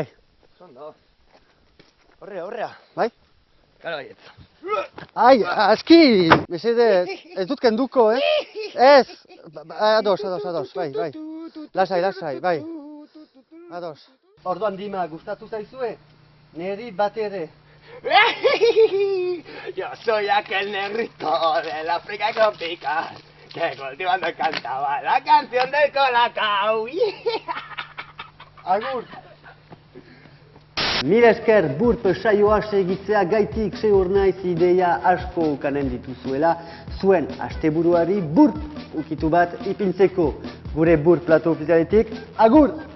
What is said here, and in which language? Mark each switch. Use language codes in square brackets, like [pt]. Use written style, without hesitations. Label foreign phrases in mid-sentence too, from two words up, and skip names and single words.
[eu] Oso ondo. Horrea. bai. Gara baietz. Ai, aski! Mesedez, ez dut kenduko, Ez! Ados, bai. Lasai, bai. Ados. Orduan Dima, gustatu zaizue? Neri bat ere. [es] Yo soy aquel negrito del África tropical que cultivando cantaba la canción del Colacao. [eu] Agur! Mila esker burp saioa segitzea gaitik seur naiz ideia asko ukanen dituzuela, zuen asteburuari burp ukitu bat ipintzeko. Gure burp plato ofizialetik, agur!